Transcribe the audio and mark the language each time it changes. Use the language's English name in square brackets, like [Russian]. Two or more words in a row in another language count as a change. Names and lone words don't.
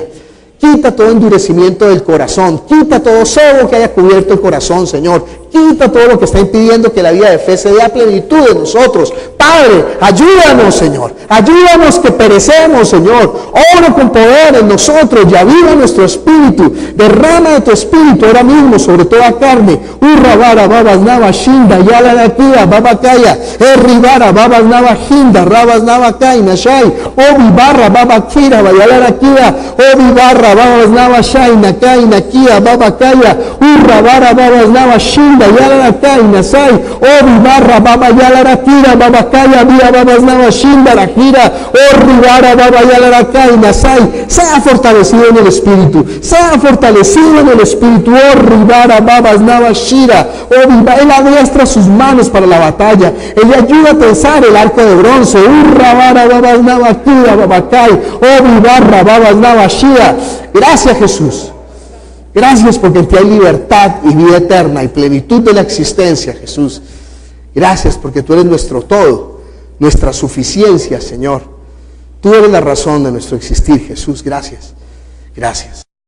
[Spanish] Quita todo endurecimiento del corazón. Quita todo cebo que haya cubierto el corazón, Señor. Quita todo lo que está impidiendo que la vida de fe se dé a plenitud en nosotros. Padre, ayúdanos, Señor. Ayúdanos que perecemos, Señor. Obra con poder en nosotros y aviva nuestro espíritu. Derrama de tu espíritu ahora mismo sobre toda carne. Urrabara, babas, nava, shinda, yala, nakia, babakaya, erribara, babas, nava, hinda, rabas, nava, kai, nashai, obi, barra, babakira, bayala, nakia, obi, barra, babas, nava, shai, nakai, nakia, babakaya, urrabara, babas, nava, shinda, yala, nakai, nasai, obi, barra, baba, yala, nakira, babakaya, via, babas, nava, shinda, nakira, orribara, baba, yala, nakai, nasai. Sea fortalecido en el espíritu, sea fortalecido en el espíritu, orribara, babas, nava, shira, obi, él adiestra sus manos para la batalla, él le ayuda a tensar el arco de bronce, urrabara, babas, nava, kira, babakai, obi, barra, babas, nava, shira. Gracias, Jesús. Gracias porque en ti hay libertad y vida eterna y plenitud de la existencia, Jesús. Gracias porque tú eres nuestro todo, nuestra suficiencia, Señor. Tú eres la razón de nuestro existir, Jesús. Gracias. Gracias.